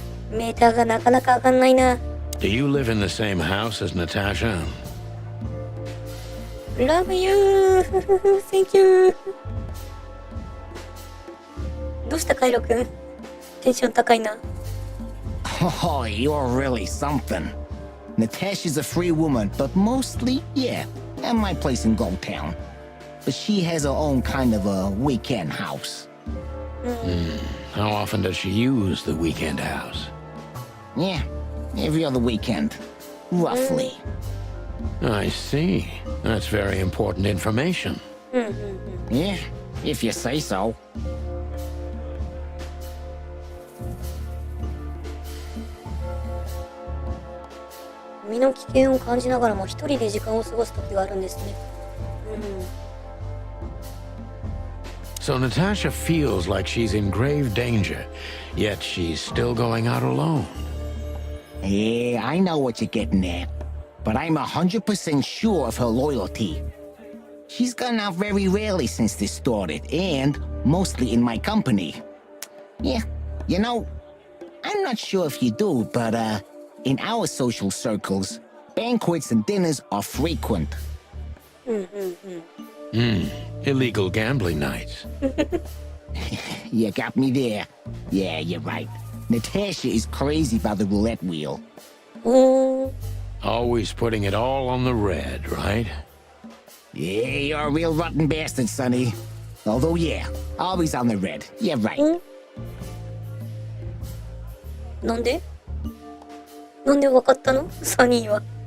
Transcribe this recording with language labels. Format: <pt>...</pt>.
<ja>メーターがなかなか上がんないな。</ja> <en>Do you live in the same house as Natasha? Love you! Thank you!</en> <ja>どうしたカイロくん？テンション高いな。</ja> <en>Oh, you're really something. Natasha's a free woman, but mostly, yeah, at my place in Gold Town. But she has her own kind of a weekend house. How often does she use the weekend house? Yeah, every other weekend. Roughly. I see. That's very important information. Yeah, if you say so.</en> <ja>身の危険を感じながらも一人で時間を過ごす時があるんですね。</ja> <en>So Natasha feels like she's in grave danger, yet she's still going out alone. Yeah, I know what you're getting at. But I'm 100% sure of her loyalty. She's gone out very rarely since this started, and mostly in my company. Yeah, you know, I'm not sure if you do, but in our social circles, banquets and dinners are frequent. Illegal gambling nights. You got me there. Yeah, you're right. Natasha is crazy about the roulette wheel. おー。 Always putting it all on the red, right? Yeah, you're a real rotten bastard, Sonny. Although, yeah, always on the red. Yeah, right.</en> <ja>なんでわかったのサニーは。</ja>